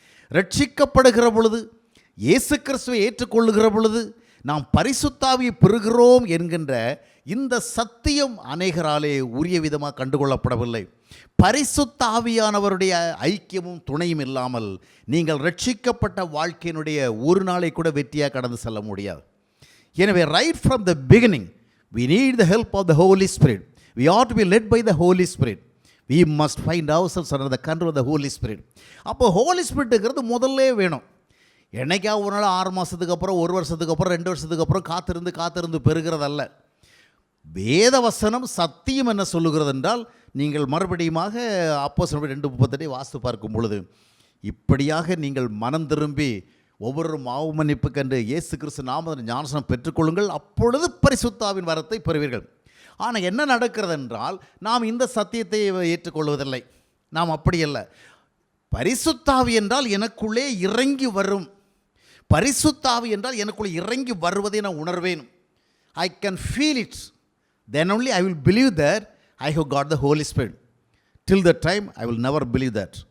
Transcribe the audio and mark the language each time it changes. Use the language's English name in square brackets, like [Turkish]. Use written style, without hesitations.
[Tamil] ரட்சிக்கப்படுகிற பொழுது, இயேசு கிறிஸ்துவை ஏற்றுக்கொள்ளுகிற பொழுது நாம் பரிசுத்த ஆவியை பெறுகிறோம் என்கின்ற இந்த சத்தியம் அநேகராலே உரிய விதமாக கண்டுகொள்ளப்படவில்லை. பரிசுத்த ஆவியானவருடைய ஐக்கியமும் துணையும் இல்லாமல் நீங்கள் ரட்சிக்கப்பட்ட வாழ்க்கையினுடைய ஒரு நாளை கூட வெற்றியாக கடந்து செல்ல முடியாது. [English] எனவே right from the beginning we need the help of the Holy Spirit. We ought to be led by the Holy Spirit. We must find ourselves under the control of the Holy Spirit. [Tamil] அப்போ ஹோலி ஸ்பிரிட்டுங்கிறது முதல்ல வேணும். என்னைக்கா ஒரு நாள் 6 மாதத்துக்கு அப்புறம், 1 வருஷத்துக்கு அப்புறம், 2 வருஷத்துக்கு அப்புறம் காத்திருந்து பெறுகிறதல்ல. வேத வசனம் சத்தியம் என்ன சொல்லுகிறது என்றால், நீங்கள் மறுபடியுமாக அப்போஸ்தலர் 2:38 வாசித்து பார்க்கும் பொழுது, இப்படியாக நீங்கள் மனம் திரும்பி ஒவ்வொரு மாவு மன்னிப்பு கண்டு இயேசு கிறிஸ்து நாமத்தில் ஞானஸ்நானம் பெற்றுக்கொள்ளுங்கள், அப்பொழுது பரிசுத்த ஆவியின் வரத்தை பெறுவீர்கள். ஆனால் என்ன நடக்கிறது என்றால், நாம் இந்த சத்தியத்தை ஏற்றுக்கொள்வதில்லை. நாம் அப்படி அல்ல. பரிசுத்த ஆவி என்றால் எனக்குள்ளே இறங்கி வரும். பரிசுத்த ஆவி என்றால் எனக்குள்ளே இறங்கி வருவதை நான் உணர்வேன். [English] I can feel it. Then only I will believe that I have got the Holy Spirit. Till that time I will never believe that.